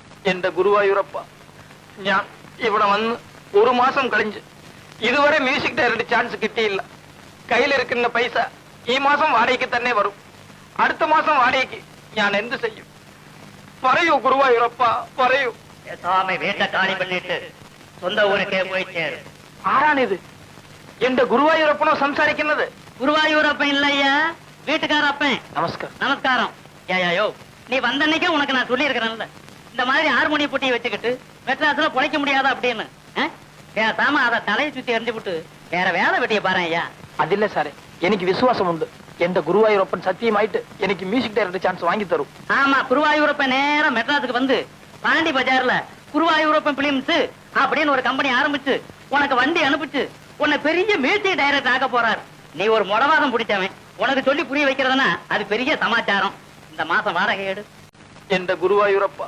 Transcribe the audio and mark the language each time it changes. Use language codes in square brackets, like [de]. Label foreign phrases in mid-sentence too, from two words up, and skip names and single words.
[ml] എന്റെ ഗുരുവായൂരപ്പ, ഞാൻ ഇവിടെ വന്ന് ഒരു മാസം കഴിഞ്ഞ് ഇതുവരെ [en] music director chance [ml] കിട്ടിയില്ല. കയ്യിലിരിക്കുന്ന പൈസ ഈ മാസം വാടകയ്ക്ക് തന്നെ വരും. അടുത്ത മാസം വാടകയ്ക്ക് ഞാൻ എന്ത് ചെയ്യും? പറയൂ ഗുരുവായൂരപ്പ, പറയൂ. [ta] സ്വാമി വീട്ടை காலி பண்ணிட்டு சொந்த ஊருக்கே போய் சேரு. [ml] ആരാണിത്? എന്റെ ഗുരുവായൂരപ്പനോ സംസാരിക്കുന്നത്? [ta] குருவாயூரப்பன் இல்லையா, வீட்டுக்காரப்பன். நமஸ்காரம். நமஸ்காரம். யோ, நீ வந்தன்னைக்கே உனக்கு நான் சொல்லி இருக்கிறேன்ல, இந்த மாதிரி ஹார்மோனிய போட்டியை வச்சுக்கிட்டு மெட்ராஸ்ல பொழைக்க முடியாதா அப்படின்னு. பேசாம அதை தலையை சுத்தி எறிஞ்சு விட்டு வேற வேலை வெட்டிய பாரு ஐயா. [ml] അതില്ല സാറേ, എനിക്ക് വിശ്വാസമുണ്ട്. എന്റെ ഗുരുവായൂരപ്പൻ സത്യമായിട്ട് എനിക്ക് [en] music director chance [ta] வாங்கி தரும். ஆமா, குருவாயூரப்பன் நேரா மெட்ராஸுக்கு வந்து பாண்டி பஜார்ல குருவாயூரப்பன் பிலிம்ஸ் அப்படின்னு ஒரு கம்பெனி ஆரம்பிச்சு உனக்கு வண்டி அனுப்பிச்சு உன்னை பெரிய [en] music director [ta] ஆக போறாரு. நீ ஒரு முடவாதம் பிடிச்சவன், உனக்கு சொல்லி புரிய வைக்கிறதுனா அது பெரிய சமாச்சாரம். இந்த மாசம் வாடகை எடு. [ml] എന്റെ ഗുരുവായൂരപ്പ,